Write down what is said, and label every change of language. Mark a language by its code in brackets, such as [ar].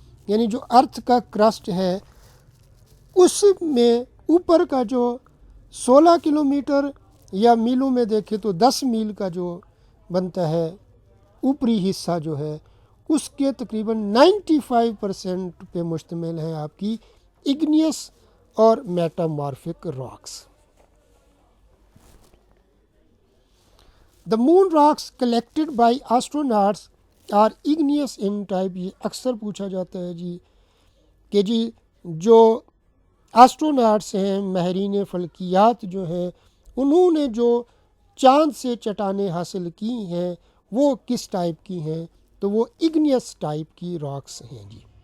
[ur] یعنی جو ارتھ کا کرسٹ ہے اس میں اوپر کا جو 16 کلومیٹر یا میلوں میں دیکھیں تو 10 میل کا جو بنتا ہے اوپری حصہ جو ہے اس کے تقریباً 95% پہ مشتمل ہے آپ کی اگنیس اور میٹامارفک rocks. [en] The moon rocks collected by astronauts are igneous in type. [ur] یہ اکثر پوچھا جاتا ہے جی کہ جی جو آسٹروناٹس ہیں، ماہرین فلکیات جو ہیں، انہوں نے جو چاند سے چٹانیں حاصل کی ہیں وہ کس ٹائپ کی ہیں؟ تو وہ اگنیس ٹائپ کی راکس ہیں جی.